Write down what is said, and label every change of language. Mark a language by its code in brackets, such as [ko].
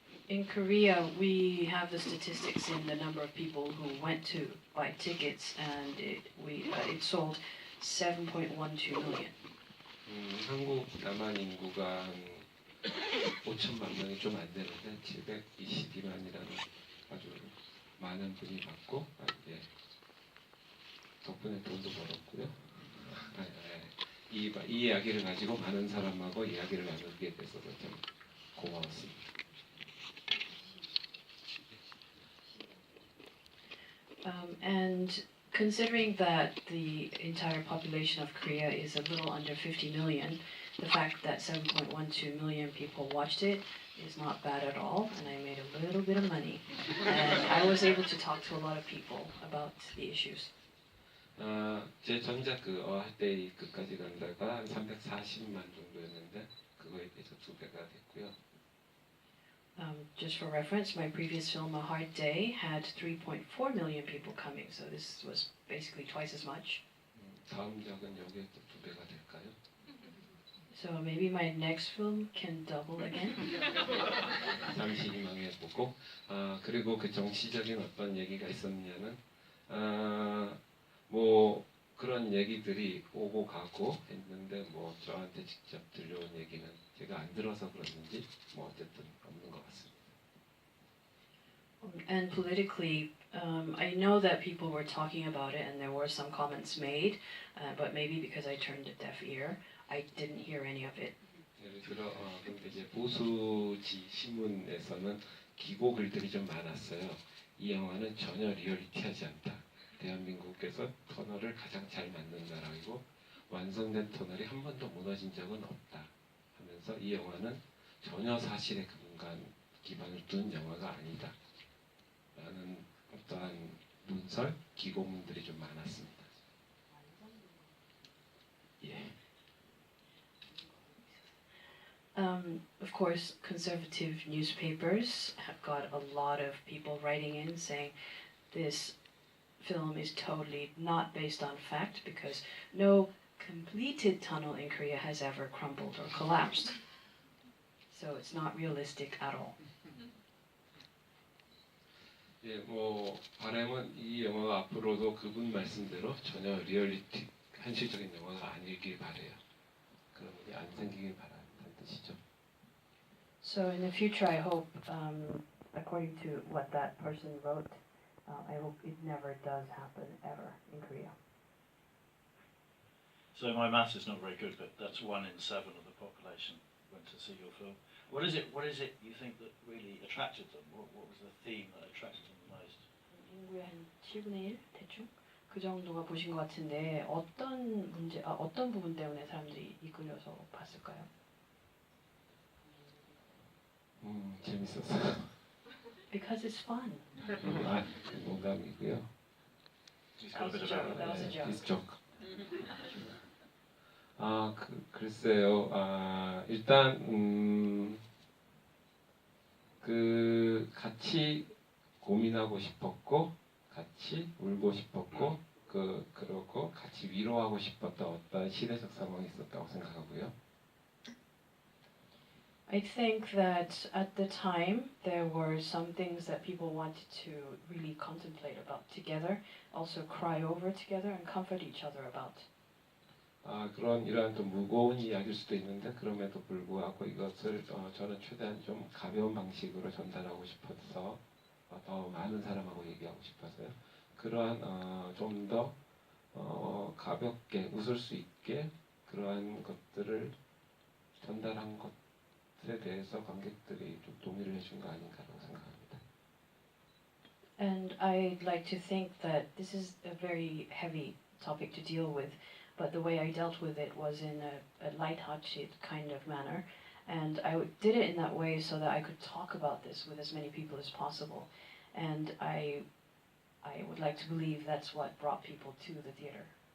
[en] In Korea, we have the statistics in the number of people who went to buy tickets, and it sold 7.12 million. [ko] 한국 남한 인구가 한 5천만 명이 좀 안 되는데 722만이라는 아주 많은 분이 봤고 예. 덕분에 돈도 벌었고요. 이 이야기를 가지고 많은 사람하고 이야기를 나누게 돼서 참 고마웠습니다. [en] And considering that the entire population of Korea is a little under 50 million, the fact that 7.12 million people watched it is not bad at all, and I made a little bit of money. And I was able to talk to a lot of people about the issues. [ko] 제 전작 그 할 때 끝까지 간다가 한 340만 정도였는데 그거에 비해서 2배가 됐고요. [en] Just for reference, my previous film, A Hard Day, had 3.4 million people coming, so this was basically twice as much. [ko] 다음 작은 여기에 또 2배가 될까요? [en] So maybe my next film can double again. [ko] 잠시 희망해보고 그리고 그 정치적인 어떤 얘기가 있었냐면 뭐 그런 얘기들이 오고 가고 했는데 뭐 저한테 직접 들려온 얘기는 제가 안 들어서 그랬는지 뭐 어쨌든 없는 것 같습니다. [en] And politically, I know that people were talking about it and there were some comments made, but maybe because I turned a deaf ear, I didn't hear any of it. [ko] 예를 들어 근데 이제 보수지 신문에서는 기고 글들이 좀 많았어요. 이 영화는 전혀 리얼리티하지 않다. 대한민국에서 터널을 가장 잘 만든 나라이고 완성된 터널이 한 번도 무너진 적은 없다 하면서 이 영화는 전혀 사실에 기반을 둔 영화가 아니다 라는 어떠한 문설, 기고문들이 좀 많았습니다. 예. [en] Of course, conservative newspapers have got a lot of people writing in saying this film is totally not based on fact because no completed tunnel in Korea has ever crumbled or collapsed. So it's not realistic at all. [ko] 예, 뭐 바람은 이 영화가 앞으로도 그분 말씀대로 전혀 리얼리티 현실적인 영화가 아니길 바래요. 그런 일이 안 생기길 바라는 뜻이죠. [en] So in the future, I hope, according to what that person wrote, I hope it never does happen ever in Korea. So my maths is not very good, but that's 1 in 7 of the population went to see your film. What is it you think that really attracted them? What was the theme that attracted them the most? [ko] 인구의 한 7분의 1 대충 그 정도가 보신 것 같은데 어떤 부분 때문에 사람들이 이끌려서 봤을까요? 재밌었어요. [en] Because it's fun. [ko] 농담이고요. [en] He's got a bit of That was a joke. It's joke. [ko] 글쎄요. 일단 그 같이 고민하고 싶었고, 같이 울고 싶었고, 그러고 같이 위로하고 싶었던 어떤 시대적 상황이 있었다고 생각하고요. [en] I think that at the time there were some things that people wanted to really contemplate about together, also cry over together and comfort each other about. [ko] 그런 이러한 좀 무거운 이야기일 수도 있는데 그럼에도 불구하고 이것을 저는 최대한 좀 가벼운 방식으로 전달하고 싶어서 더 많은 사람하고 얘기하고 싶어서요. 그러한 좀 더 가볍게 웃을 수 있게 그러한 것들을 전달한 것에 대해서 관객들이 좀 동의를 해준 거 아닌가라고 생각합니다. [en] And I'd like to think that this is a very heavy topic to deal with, but the way I dealt with it was in a light-hearted kind of manner, and did it in that way so that I could talk about this with as many people as possible, and I would like to believe that's what brought people to the theater.